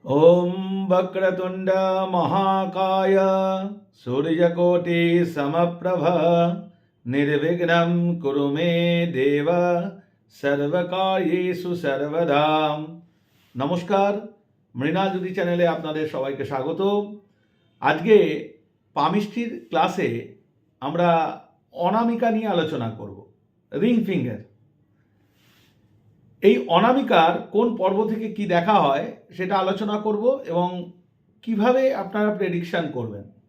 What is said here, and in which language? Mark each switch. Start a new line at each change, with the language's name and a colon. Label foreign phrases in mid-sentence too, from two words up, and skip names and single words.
Sanskrit: ओम वक्रतुंड महाकाय सूर्यकोटि समप्रभ निर्विघ्नं कुरु मे देव सर्वकार्येषु सर्वदा।
Bangla: नमस्कार, মৃণাল জ্যোতি চ্যানেলে আপনাদের সবাইকে স্বাগত। আজকে পামিষ্টির ক্লাসে আমরা অনামিকা নিয়ে আলোচনা করব,
English: ring finger.
Bangla: এই অনামিকার কোন পর্ব থেকে কি দেখা হয় সেটা আলোচনা করব এবং কিভাবে আপনারা প্রেডিকশন করবেন।